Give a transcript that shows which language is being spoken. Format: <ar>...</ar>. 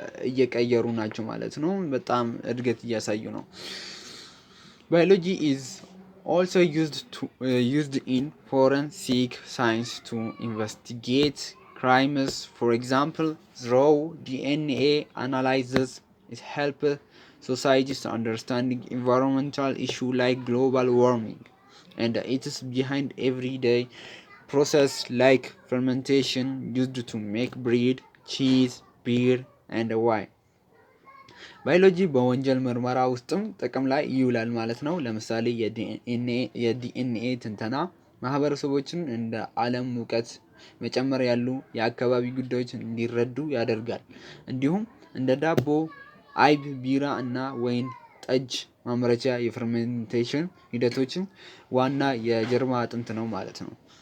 <am>እየቀየሩ ናቸው ማለት ነው። በጣም እድገት እያሳዩ ነው።</am> <en>ባዮሎጂ is also used in forensic science to investigate crimes. For example, through DNA analysis, it helps societies understanding environmental issues like global warming, and it is behind everyday process like fermentation used to make bread, cheese, beer, and wine.</en> <am>ባዮሎጂ በወንጀል ምርመራ ውስጥም ጥቅም ላይ ይውላል ማለት ነው። ለምሳሌ የዲኤንኤ ትንተና ማህበረሰቦችን እንደ ዓለም ሙቀት መጨመር ያሉ የአካባቢ ጉዳዮች እንዲረዱ ያደርጋል። እንዲሁም እንደ ዳቦ፣ አይብ፣ ቢራ እና ወይን ጠጅ ማምረቻ የፈርሜንቴሽን ሂደቶችን ዋና የጀርባ አጥንት ነው ማለት ነው።</am>